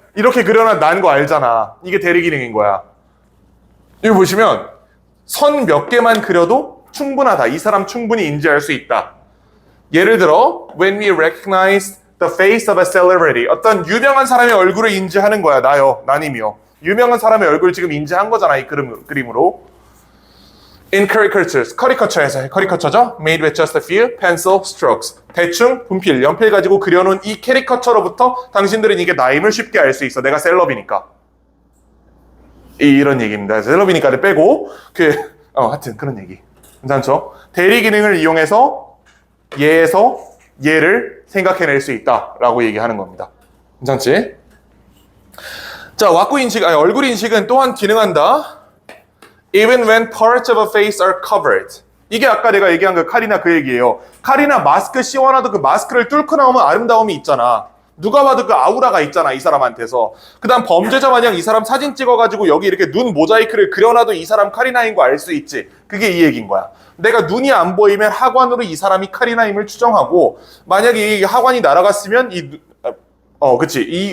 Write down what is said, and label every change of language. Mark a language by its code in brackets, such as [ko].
[ko] 이렇게 그려놔 난 거 알잖아. 이게 대리 기능인 거야. 여기 보시면 선 몇 개만 그려도 충분하다. 이 사람 충분히 인지할 수 있다. 예를 들어 [en] when we recognize the face of a celebrity. [ko] 어떤 유명한 사람의 얼굴을 인지하는 거야. 나님이요. 유명한 사람의 얼굴을 지금 인지한 거잖아. 이 그림으로. [en] In caricatures. [ko] 커리커처에서 커리커처죠. [en] Made with just a few pencil strokes. [ko] 대충 분필, 연필 가지고 그려놓은 이 캐리커처로부터 당신들은 이게 나임을 쉽게 알 수 있어. 내가 셀럽이니까. 이런 얘기입니다. 셀럽이니까를 빼고 하여튼 그런 얘기. 괜찮죠? 대리 기능을 이용해서 얘에서 얘를 생각해낼 수 있다라고 얘기하는 겁니다. 괜찮지? 자, 왁구 인식, 얼굴 인식은 또한 기능한다. [en] Even when parts of a face are covered. [ko] 이게 아까 내가 얘기한 그 카리나 그 얘기예요. 카리나 마스크 씌워놔도 그 마스크를 뚫고 나오면 아름다움이 있잖아. 누가 봐도 그 아우라가 있잖아, 이 사람한테서. 그 다음 범죄자 마냥 이 사람 사진 찍어가지고 여기 이렇게 눈 모자이크를 그려놔도 이 사람 카리나인 거 알 수 있지. 그게 이 얘기인 거야. 내가 눈이 안 보이면 하관으로 이 사람이 카리나임을 추정하고, 만약에 이 하관이 날아갔으면 그치.